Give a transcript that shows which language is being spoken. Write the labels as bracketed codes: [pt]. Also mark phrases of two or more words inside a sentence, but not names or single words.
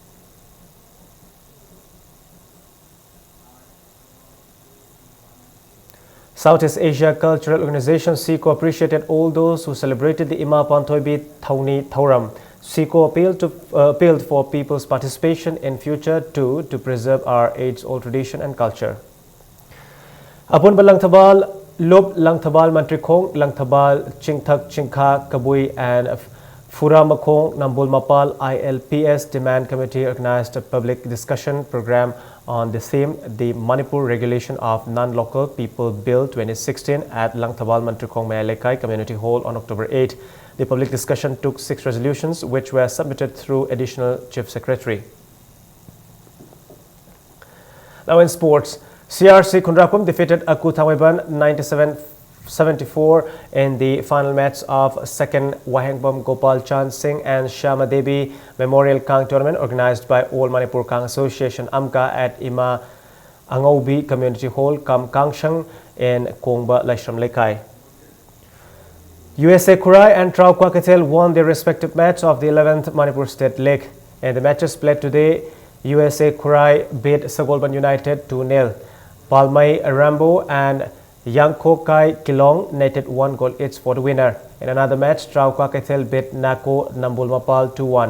[en] Southeast Asia Cultural Organization SICO appreciated all those who celebrated the Ima Pantoibi Thauni Thauram. SICO appealed for people's participation in future too to preserve our age-old tradition and culture. Apunba Langthabal, Lob Langthabal Mantrikong, Langthabal Chingthak Chingkha Kabui and Fura Makong Nambul Mapal ILPS Demand Committee organized a public discussion program on the theme, the Manipur Regulation of Non-Local People Bill 2016 at Langthabal Mantrikong Mayalekai Community Hall on October 8. The public discussion took 6 resolutions which were submitted through Additional Chief Secretary. Now in sports, CRC Kundrapum defeated Aku Thawaiban 97-74 in the final match of 2nd Wahengbom Gopal Chand Singh and Shama Devi Memorial Kang Tournament organized by All Manipur Kang Association AMKA at Ima Angaubi Community Hall, Kam Kangshang in Kongba Laishram Lekai. USA Kurai and Trau Kwakatel won their respective match of the 11th Manipur State League. In the matches played today, USA Kurai beat Sagolban United 2-0. Palmai Rambo and Yangkokai Kilong netted 1 goal each for the winner. In another match, Trau Kwakatel beat Nako Nambul Mapal 2-1.